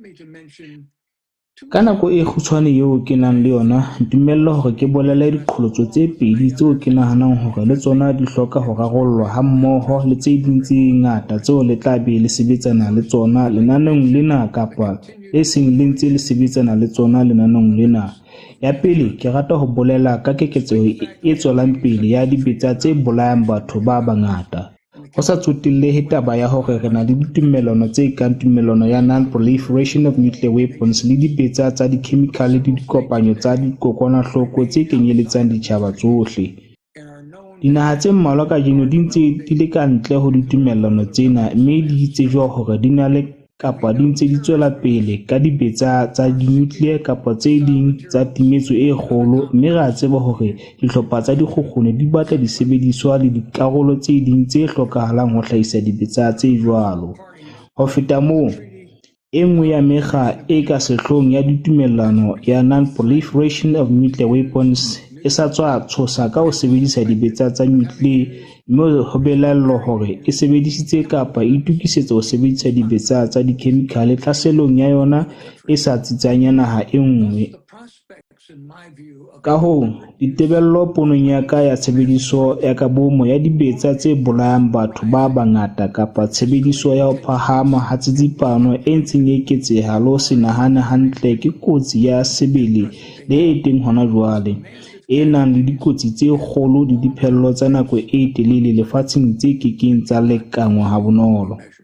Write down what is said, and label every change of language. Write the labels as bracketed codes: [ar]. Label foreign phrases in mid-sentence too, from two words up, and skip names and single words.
[st] Ka nako e kgutshwane eo ke nang le yona, ntumella hore ke bolele diqholotso tse pedi tseo ke nahanang hore le tsona di hloka ho rarollwa ha mmoho le tse ding tse ngata tseo le tla be le sebetsana le tsona lenaneng lena kapa e seng le ntse le sebetsana le tsona lenaneng lena. Ya pele, ke rata ho bolela ka keketseho e tswelang pele ya dibetsa tse bolayang batho ba bangata. Ho sa tsotellehe taba ya hore re na le ditumellano tse kang tumellano ya [en] non-proliferation of nuclear weapons [st] le dibetsa tsa dikhemikhale le dikopanyo tsa dikokwanahloko tse kenyeletsang ditjhaba tsohle. Dinaha tse mmalwa kajeno di ntse di le ka ntle ho ditumellano tsena, mme di tsejwa hore di na le kapa di ntse di tswela pele ka dibetsa tsa di-nuclear kapa tse ding tsa timetso e kgolo, mme re a tseba hore dihlopha tsa dikgukgune di batla disebediswa le dikarolo tse ding tse hlokahalang ho hlahisa dibetsa tse jwalo. Ho feta moo, e nngwe ya mekga e ka sehloohong ya ditumellano ya [en] non-proliferation of nuclear weapons [st] e sa tswa tshosa ka ho sebedisa dibetsa tsa nuclear, mme ho belellwa hore e sebedisitse kapa e itukisetsa ho sebedisa dibetsa tsa dikhemikhale tlhaselong ya yona e sa tsitsang ya naha e nngwe. Ka hoo, ditebello ponong ya ka ya tshebediso ya ka bomo ya dibetsa tse bolayang batho ba bangata kapa tshebediso ya ho phahama ha tsitsipano e ntseng e eketseha le ho se nahane hantle ke kotsi ya sebele le e teng hona jwale, e nang le dikotsi tse kgolo le diphello tsa nako e telele lefatsheng tse kekeng tsa lekangwa ha bonolo.